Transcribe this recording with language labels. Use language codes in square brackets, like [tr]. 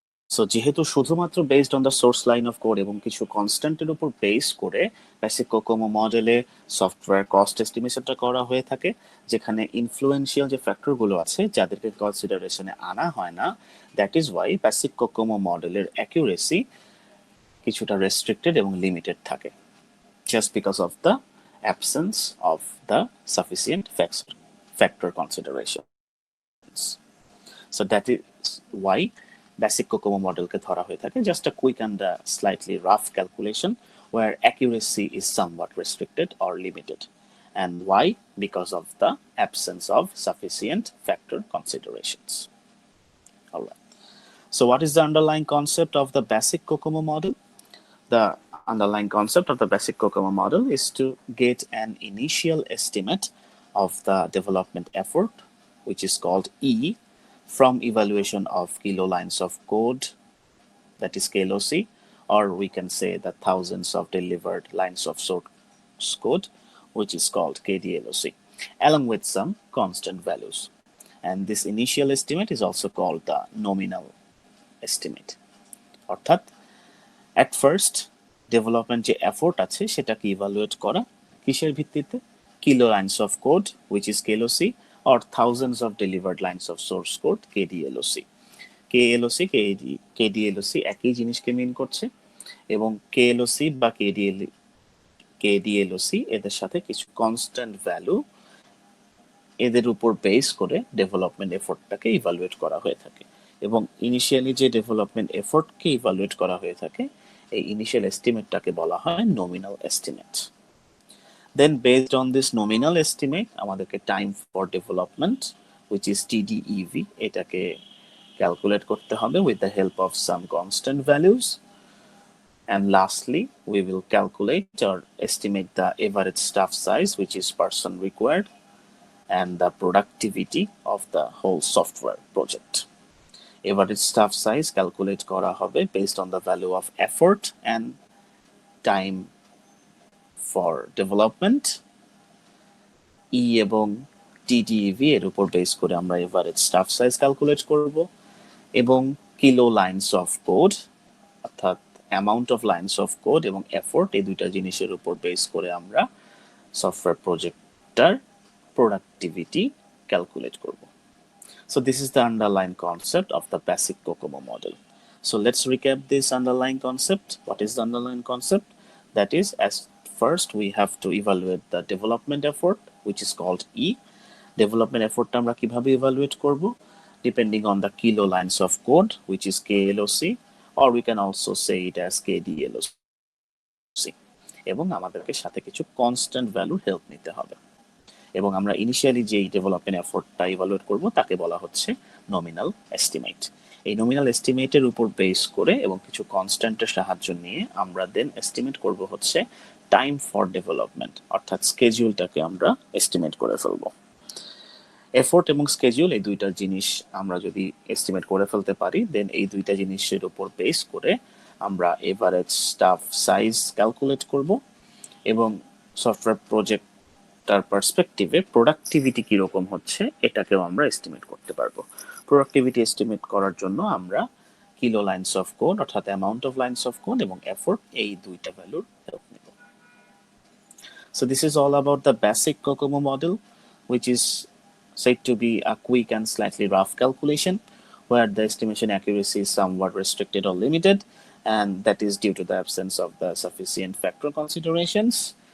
[bn] So যেহেতু শুধুমাত্র based on the source line of code এবং কিছু কনস্ট্যান্টের উপর বেস করে বেসিক কোকোমো মডেলে সফটওয়্যার কস্ট এস্টিমেশনটা করা হয়ে থাকে, যেখানে ইনফ্লুয়েন্সিয়াল যে ফ্যাক্টরগুলো আছে যাদেরকে কনসিডারেশনে আনা হয় না, that is Y basic COCOMO মডেলের অ্যাকুরেসি কিছুটা রেস্ট্রিক্টেড এবং লিমিটেড থাকে, just because of the absence of the sufficient [en] factor considerations. So that is why basic Kokomo model [bn] ke dhara hoye thake [en] just a quick and slightly rough calculation where accuracy is somewhat restricted or limited. And why? Because of the absence of sufficient factor considerations. All right. So what is the underlying concept of the basic Kokomo model? The underlying concept of the basic Kokomo model is to get an initial estimate of the development effort, which is called E, from evaluation of kilo lines of code, that is KLOC, or we can say the thousands of delivered lines of source code, which is called KDLOC, along with some constant values. And this initial estimate is also called the nominal estimate. [bn] অর্থাৎ [en] at first development [bn] যে effort আছে সেটাকে evaluate করা কিসের ভিত্তিতে? [en] Kilo lines of code, which is KLOC, or thousands of delivered lines of source code, KDLOC. [bn] KLOC, KDLOC একই জিনিসকে মিন করছে এবং KLOC বা KDLOC এদের সাথে কিছু কনস্ট্যান্ট ভ্যালু এদের উপর বেস করে ডেভেলপমেন্ট এফোর্টটাকে ইভালুয়েট করা হয়ে থাকে এবং ইনিশিয়ালি যে ডেভেলপমেন্ট এফোর্টকে ইভালুয়েট করা হয়ে থাকে এই ইনিশিয়াল এস্টিমেটটাকে বলা হয় nominal estimate. [en] Then based on this nominal estimate [bn] আমাদেরকে [en] time for development, which is TDEV, [bn] এটাকে [en] calculate [bn] করতে হবে [en] with the help of some constant values. And lastly, we will calculate or estimate the average staff size, which is person required, and the productivity of the whole software project. Average staff size calculate [bn] করা হবে [en] based on the value of effort and time [bn] for development, E এবং TDEV এর উপর base করে আমরা average staff size calculate করব, এবং kilo lines of code অর্থাৎ amount of lines of code এবং এফোর্ট, এই দুইটা জিনিসের উপর বেস করে আমরা সফটওয়্যার প্রজেক্টটার প্রোডাক্টিভিটি ক্যালকুলেট করব. [en] So this is the underlying concept of the basic Kokomo model. So let's recap this underlying concept. What is the underlying concept? That is, as first we have to evaluate the development effort, which is called E. Development effort [bn] আমরা কিভাবে [en] evaluate [bn] করব? [en] Depending on the kilo lines of code, which is KLOC, or we can also say it as KDLOC. [bn] এবং আমাদেরকে সাথে কিছু constant ভ্যালুর help নিতে হবে, এবং আমরা ইনিশিয়ালি যেই ডেভেলপমেন্ট এফোর্টটা ইভালুয়েট করব তাকে বলা হচ্ছে নমিনাল এস্টিমেট। এই নমিনাল এস্টিমেটের উপর বেস করে এবং কিছু কনস্ট্যান্টের সাহায্য নিয়ে আমরা দেন এস্টিমেট করব হচ্ছে টাইম ফর ডেভেলপমেন্ট, অর্থাৎ স্কেডিউলটাকে আমরা এস্টিমেট করে ফেলবো। এফোর্ট এবং স্কেডিউল এই দুইটা জিনিস আমরা যদি এস্টিমেট করে ফেলতে পারি, দেন এই দুইটা জিনিসের উপর বেস করে আমরা এভারেজ স্টাফ সাইজ ক্যালকুলেট করব, এবং সফটওয়্যার প্রজেক্টটার পার্সপেক্টিভে প্রোডাক্টিভিটি কীরকম হচ্ছে এটাকেও আমরা এস্টিমেট করতে পারবো। প্রোডাক্টিভিটি এস্টিমেট করার জন্য আমরা কিলো লাইনস অফ কোড অর্থাৎ amount of lines of code এবং এফোর্ট, এই দুইটা ভ্যালুর হেল্প নেব। [en] So this is all about the basic Kokomo model, which is said to be a quick and slightly rough calculation where the estimation accuracy is somewhat restricted or limited, and that is due to the absence of the sufficient factor considerations.